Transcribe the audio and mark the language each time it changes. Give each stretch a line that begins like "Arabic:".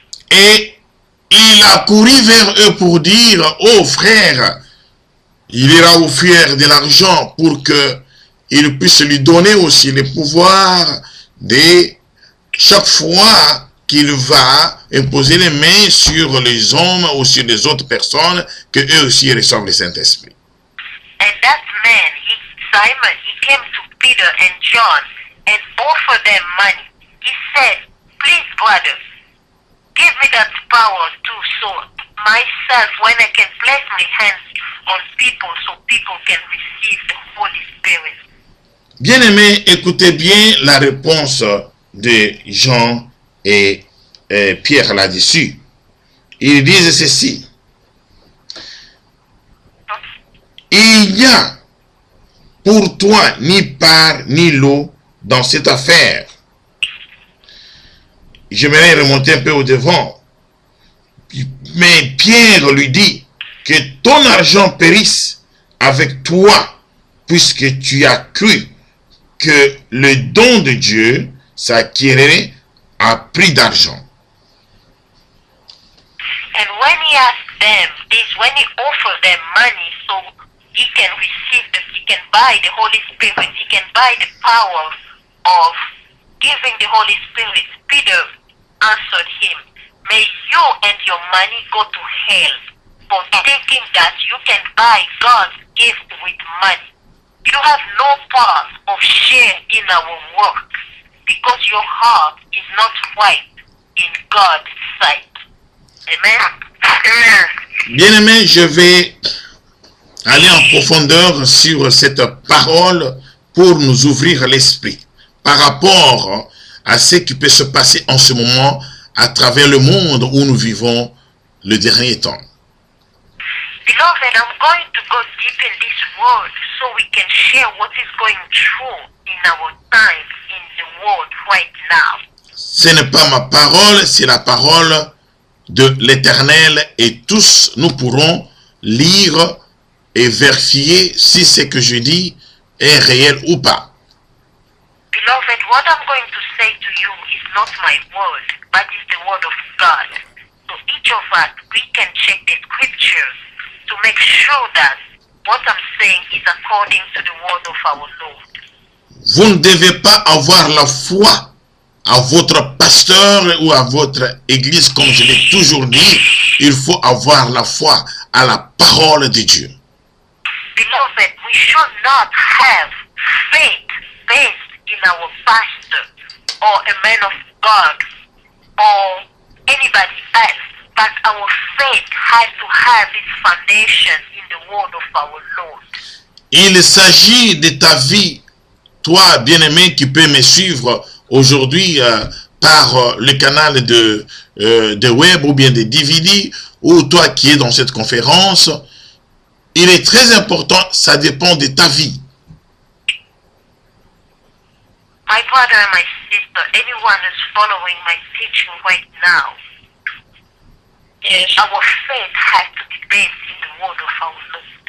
French: Et il a couru vers eux pour dire, oh frère, il ira offrir de l'argent pour qu'il puisse lui donner aussi le pouvoir de chaque fois qu'il va imposer les mains sur les hommes ou sur les autres personnes, que eux aussi reçoivent le Saint-Esprit.
English: And that man, Simon, he came to Peter and John and offered them money. He said, please, brothers, give me that power too, so myself, when I can place my hands on people, so people can receive the Holy Spirit.
French: Bien-aimés, écoutez bien la réponse de Jean et Pierre là-dessus. Ils disent ceci. Il n'y a pour toi ni part ni lot dans cette affaire. J'aimerais remonter un peu au devant. Mais Pierre lui dit que ton argent périsse avec toi, puisque tu as cru que le don de Dieu s'acquérait à prix d'argent.
English: And when he asked them this, when he offered them money so he can receive he can buy the Holy Spirit, he can buy the power of giving the Holy Spirit, Peter answered him, may you and your money go to hell for thinking that you can buy God's gift with money. You have no part of share in our work because your heart is not right in God's sight. Amen.
French: Bien-aimé, je vais aller en profondeur sur cette parole pour nous ouvrir l'esprit par rapport à ce qui peut se passer en ce moment à travers le monde où nous vivons le dernier temps.
English: Beloved, I'm going to go deep in this word so we can share what is going through in our time in the world right now.
French: Ce n'est pas ma parole, c'est la parole de l'Éternel et tous nous pourrons lire et vérifier si ce que je dis est réel ou pas.
English: Beloved, what I'm going to say to you is not my word, but is the word of God. So each of us, we can check the scriptures to make sure that what I'm saying is according to the word of our Lord.
French: Vous ne devez pas avoir la foi à votre pasteur ou à votre église, comme je l'ai toujours dit. Il faut avoir la foi à la parole de Dieu.
English: Beloved, we should not have faith based in our pastor or a man of God or anybody else, but our faith has to have its foundation in the word of our Lord.
French: Il s'agit de ta vie, toi bien-aimé qui peux me suivre aujourd'hui par le canal de web ou bien de DVD, ou toi qui es dans cette conférence. Il est très important, ça dépend de ta vie.
English: My brother and my sister, anyone who's following my teaching right now, yes, our faith has to be based in the word of our Lord.